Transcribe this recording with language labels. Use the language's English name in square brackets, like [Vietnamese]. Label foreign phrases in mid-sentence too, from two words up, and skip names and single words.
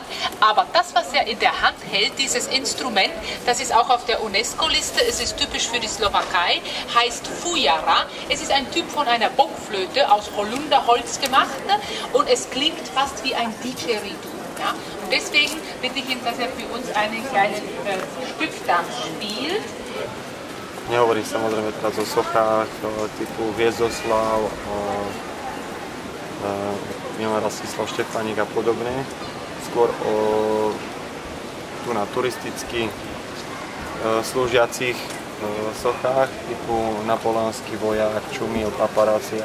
[German] Aber das, was er in der Hand hält, dieses Instrument, das ist auch auf der UNESCO-Liste. Es ist typisch für die Slowakei, heißt Fujara. Es ist ein Typ von einer Bockflöte aus Holunderholz gemacht, ne? Und es klingt fast wie ein Didgeridoo. Ja? Und deswegen bitte ich ihn, dass er für uns einen kleinen Stück dann spielt. [Slovak] Nehovorím samozrejme teraz o sochách typu Hviezdoslav, Milan Rastislav Štefánik a podobne. Skôr o tu na turisticky slúžiacich sochách typu Napoleonský vojak, Čumil, Paparazzi.